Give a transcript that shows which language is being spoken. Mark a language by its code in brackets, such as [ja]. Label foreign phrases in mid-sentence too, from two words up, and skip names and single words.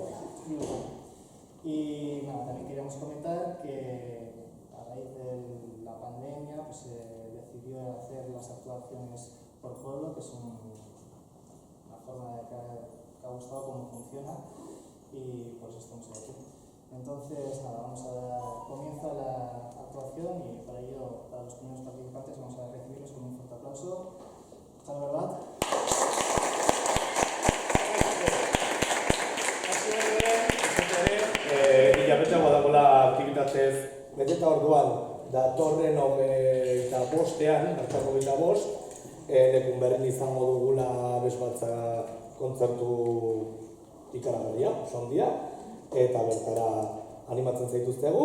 [es] Y nada, también queríamos comentar que a raíz de la pandemia pues, se decidió hacer las actuaciones por pueblo, que es una forma de que ha gustado cómo funciona y por eso estamos aquí. Entonces, nada, vamos a dar comienzo a la actuación y para ello, para los primeros participantes, vamos a recibirlos con un fuerte aplauso. ¿Está la verdad? [eu] Hilabete badagoela aktibitatez beteta orduan datorren 25ean, hartzako 25, Lekunberrin izango dugula bezbatza kontzertu ikaragarria, oso handia, eta bertara animatzen zaituztegu.